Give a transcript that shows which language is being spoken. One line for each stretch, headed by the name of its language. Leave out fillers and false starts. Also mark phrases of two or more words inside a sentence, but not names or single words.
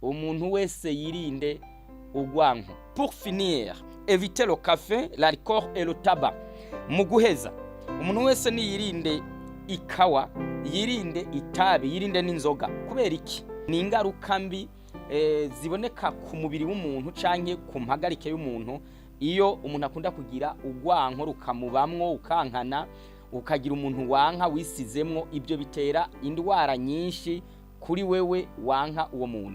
Rundi: umuntu wese yirinde urwanko.
French: Pour finir, éviter le café, l'alcool et le tabac.
Rundi: Mu guheza, umuntu wese niyirinde ikawa, yirinde itabi, yirinde n'inzoga. Kubera iki? Ni ingaruka mbi ziboneka ku mubiri w'umuntu canke ku mpagarike y'umuntu iyo umuntu akunda kugira urwanko rukamubamwo ukankana ukagira umuntu wanka wisizemwo, ibyo bitera indwara nyinshi kuri wewe wanka uwo muntu.